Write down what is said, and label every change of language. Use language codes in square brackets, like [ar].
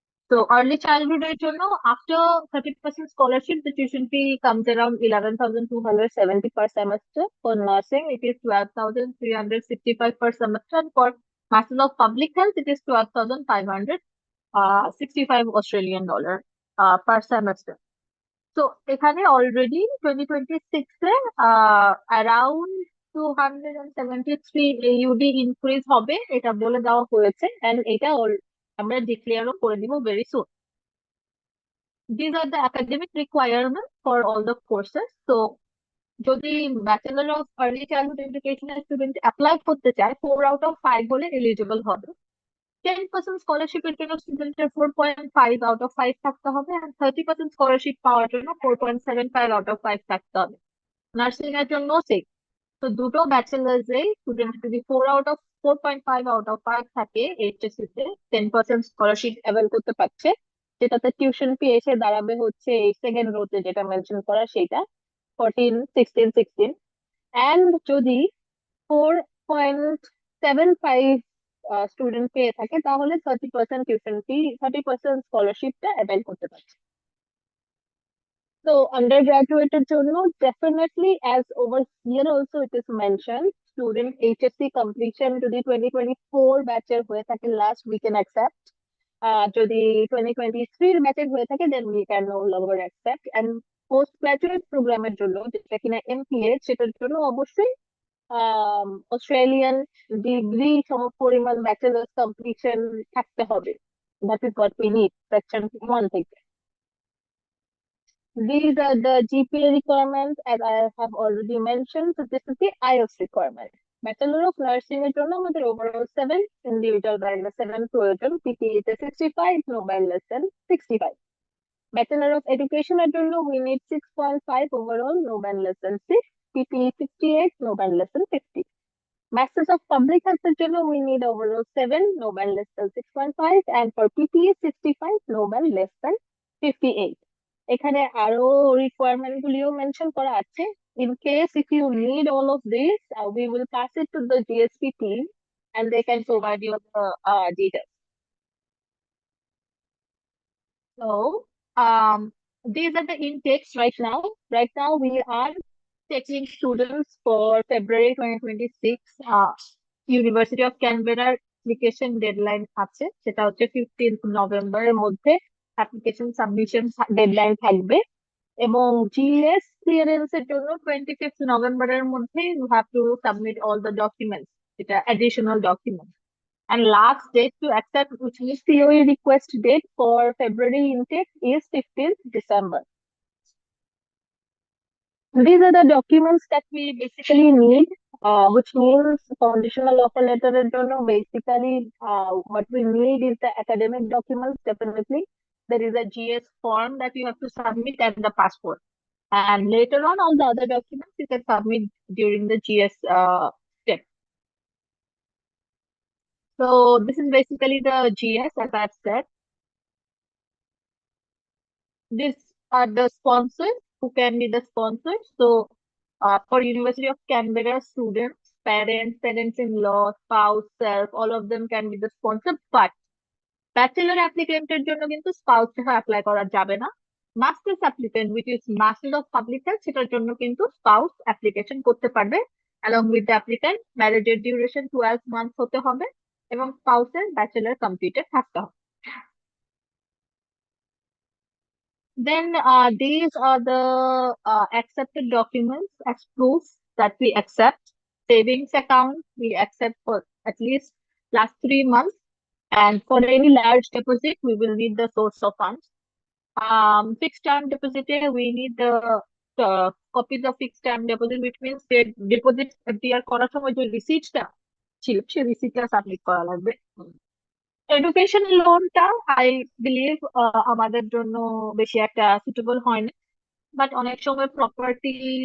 [en] So early childhood এর জন্য after 30% scholarship, the tuition fee comes around 11,270 per semester. For nursing, it is 12,365 per semester. And for Master of Public Health, it is 12,500 65 Australian dollar per semester. So [bn] এখানে [en] already [bn] 2026 এ [en] around 273 AUD increase [bn] হবে এটা বলে দেওয়া হয়েছে, [en] and [bn] এটা আমরা ডিক্লেয়ারও করে দিব [en] very soon. These are the academic requirements for all the courses. [bn] So যদি ব্যাচেলর অফ আর্লি চাইল্ডহুড এডুকেশনের স্টুডেন্ট অ্যাপ্লাই করতে চায় 4 out of 5 হলে এলিজিবল হবে। 10% স্কলারশিপের জন্য স্টুডেন্টের 4.5 আউট অফ 5 থাকতে হবে, আর 30% স্কলারশিপ পাওয়ার জন্য 4.75 আউট অফ 5 থাকতে হবে। নার্সিং এর জন্য সেম। তো দুটো ব্যাচেলার্স এ স্টুডেন্ট যদি 4.5 আউট অফ 5 থাকে এইচএসসি তে 10% স্কলারশিপ অ্যাভেল করতে পারছে, যেটাতে টিউশন ফি এসে দাঁড়াবে হচ্ছে এই সেকেন্ড রোতে যেটা মেনশন করা সেটা 14, 16, 16। অ্যান্ড যদি 4.75 স্টুডেন্ট পেয়ে থাকে তাহলে 30% টিউশন ফি, 30% স্কলারশিপটা অ্যাভেল করতে পারছে। [en] So undergraduate জন্য definitely, as over here also it is mentioned, student HSC completion [bn] যদি 2024 ব্যাচের হয়ে থাকে [en] last we can accept. [bn] যদি 2023 ব্যাচের হয়ে থাকে then we can no longer accept. And post graduate প্রোগ্রামের জন্য যেটা কিনা MPH, সেটার জন্য অবশ্যই অস্ট্রেলিয়ান ডিগ্রি সমপরিমাণ ব্যাচেলার্স কমপ্লিশন থাকতে হবে। [en] That is what we need, section 1 [bn] থেকে। [en] These are the GPA requirements, as I have already mentioned. So this is the IELTS requirement. Bachelor of Nursing [bn] এর জন্য আমাদের [en] overall 7, individual by 7 প্রয়োজন, PPE তে 65, no by less than 65. Bachelor of Education [bn] এর জন্য [en] we need 6.5 overall, no by less than 6, PPE 68, no by less than 50. Masters of Public Health [bn] এর জন্য [en] we need overall 7, no by less than 6.5, and for PPE 65, no by less than 58. [bn] এখানে আরো requirement গুলিও mention করা আছে। [en] In case if you need all of this, we will pass it to the GSP team and they can provide you the details. So these are the intakes right now. Right now we are taking students for February 2026. [bn] University of Canberra application deadline আছে, সেটা হচ্ছে 15th নভেম্বরের মধ্যে application submission deadline থাকবে। এবং GS clearance এর জন্য 25th নভেম্বরের মধ্যে [en] you have to submit all the documents, [bn] এটা additional document. [en] And last date to accept, which is COE request date for February intake, is 15th December. These are the documents that we basically need, which means conditional offer letter [bn] এর জন্য [en] basically what we need is the academic documents. Definitely there is a GS form that you have to submit and the passport, and later on all the other documents you can submit during the GS step. So this is basically the GS, as I've said. These are the sponsors, who can be the sponsors. So for University of Canberra students, parents-in-law, spouse, self, all of them can be the sponsor. But [bn] bachelor অ্যাপ্লিকেন্টের জন্য কিন্তু spouse সহ apply করা যাবে না। Masters applicant which is master of public health, সেটার জন্য কিন্তু spouse application করতে পারবে। Along with the applicant ম্যারেজের duration 12 month হতে হবে এবং স্পাউসের ব্যাচেলর কমপ্লিটেড থাকতে হবে। [en] Then these are the accepted documents as proof that we accept. Savings account we accept for at least last 3 months, and for any large deposit we will need the source of funds. Fixed term deposit we need the copies of fixed term deposit, which means the deposit [bn] দেওয়ার করার সময় যে রিসিটটা ছিল সেই রিসিটটা submit করা লাগবে। Education লোনটা I believe আমাদের জন্য বেশি একটা সুটেবল হয় না, বাট অনেক সময় প্রপার্টি